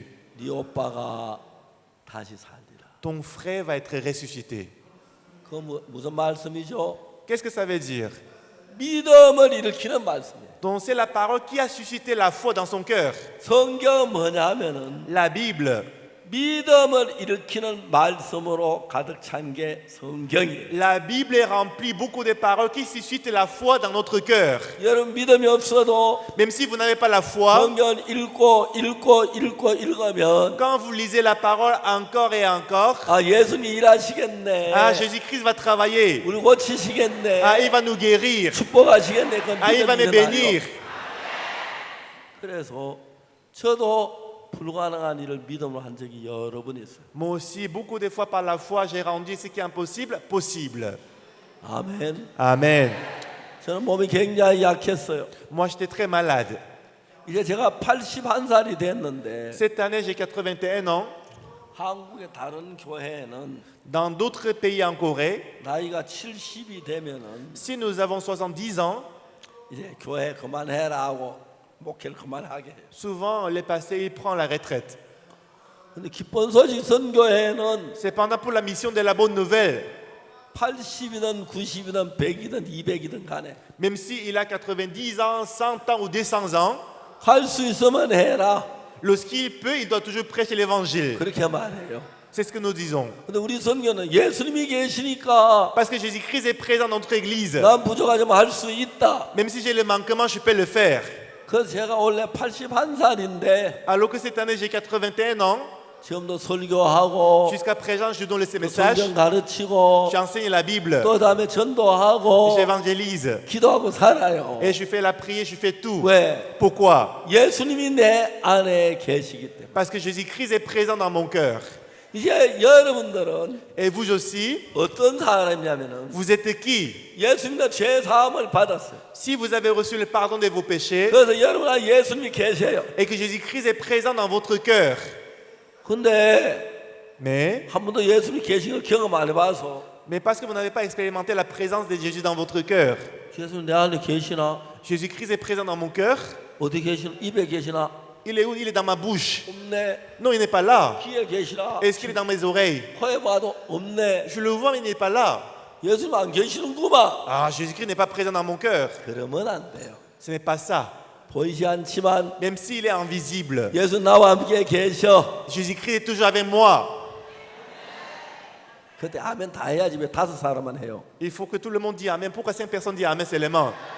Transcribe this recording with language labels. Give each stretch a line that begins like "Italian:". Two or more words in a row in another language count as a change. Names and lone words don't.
Korean: 네 오빠가 다시 살리라.
French: Ton frère va être ressuscité.
Korean: 그 무슨 말씀이죠?
French: Qu'est-ce que ça veut dire?
Korean: 믿음을 일으키는 말씀이에요.
French: Donc c'est la parole qui a suscité la foi dans son cœur.
Korean: 성경은 뭐냐면은
French: La Bible.
Korean: 믿음을 일으키는 말씀으로 가득 찬 게 성경이에요.
French: La Bible est remplie beaucoup de paroles qui suscitent la foi dans notre cœur.
Korean: 여러분 믿음이 없어도
French: Même si vous n'avez pas la foi,
Korean: 성경 읽으면
French: quand vous lisez la parole encore et encore,
Korean: 아 예수님 일하시겠네.
French: ah, Jésus-Christ va travailler.
Korean: 우리 고치시겠네.
French: Ah, il va nous guérir.
Korean: 축복하시겠네. 그건
French: Ah, il va me
Korean: 믿음이
French: bénir.
Korean: 일어나요. 그래서 저도 불가능한 일을 믿음으로 한 적이 여러 번 있어요.
French: Moi aussi, beaucoup de fois par la foi, j'ai rendu ce qui est impossible possible.
Korean: 아멘.
French: Amen.
Korean: 저는 몸이 굉장히 약했어요.
French: Moi, j'étais très malade.
Korean: 이제 제가 81살이 됐는데
French: Cette année, j'ai 81 ans.
Korean: 한국의 다른 교회에는
French: Dans d'autres pays en Corée,
Korean: 나이가 70이 되면은
French: si nous avons 70 ans,
Korean: 이제 교회 그만해라 하고 목회를 그만하게 해요.
French: souvent, les pasteurs, ils prennent la retraite.
Korean: 근데 기쁜 소식 선교회는
French: Cependant, pour la mission de la bonne nouvelle,
Korean: 80이든 90이든 100이든 200이든 간에
French: même s'il a 90 ans, 100 ans ou 200 ans,
Korean: 할 수 있으면 해라.
French: lorsqu'il peut, il doit toujours prêcher l'évangile.
Korean: 그렇게 말해요.
French: C'est ce que nous disons.
Korean: 근데 우리 선교는 예수님이 계시니까
French: Parce que Jésus-Christ est présent dans notre église.
Korean: 난 부족하지만 할 수 있다.
French: Même si j'ai le manquement, je peux le faire.
Korean: 그래서 제가 원래 81살인데
French: Alors que cette année, j'ai 81 ans.
Korean: 지금도 설교하고
French: Jusqu'à présent, je donne ces messages.
Korean: 성경 가르치고
French: J'enseigne la Bible.
Korean: 또 다음에 전도하고
French: J'évangélise.
Korean: 기도하고 살아요.
French: Et je fais la prière, je fais tout.
Korean: 왜?
French: Pourquoi?
Korean: 예수님이 내 안에 계시기 때문에.
French: Parce que Jésus-Christ est présent dans mon cœur.
Korean: 이제 여러분들은
French: Et vous aussi,
Korean: 어떤 사람이냐면은
French: vous êtes qui?
Korean: 예수님과 죄 사함을 받았어요.
French: Si vous avez reçu le pardon de vos péchés
Korean: 그래서 여러분 안에 예수님이 계세요.
French: et que Jésus-Christ est présent dans votre cœur,
Korean: 근데
French: mais
Korean: 한 번도 예수님이 계신 걸 경험 안 해봐서
French: parce que vous n'avez pas expérimenté la présence de Jésus dans votre cœur.
Korean: 예수님 내 안에 계시나?
French: Jésus-Christ est présent dans mon cœur.
Korean: 어디 계시나? 입에 계시나?
French: Il est où? Il est dans ma bouche.
Korean: 없네.
French: Non, il n'est pas là.
Korean: 귀에 계시나?
French: Est-ce qu'il est dans mes oreilles?
Korean: 코에 봐도 없네.
French: Je le vois, mais il n'est pas là.
Korean: 예수님 안 계시는구만.
French: Ah, Jésus-Christ n'est pas présent dans mon cœur.
Korean: 그러면 안 돼요.
French: Ce n'est pas ça.
Korean: 보이지 않지만
French: Même s'il est invisible,
Korean: 예수 나와 함께 계셔.
French: Jésus-Christ est toujours avec moi.
Korean: 그때 아멘 다 해야지 왜 5사람만 해요?
French: Il faut que tout le monde dise Amen. Pourquoi 5 personnes disent Amen seulement?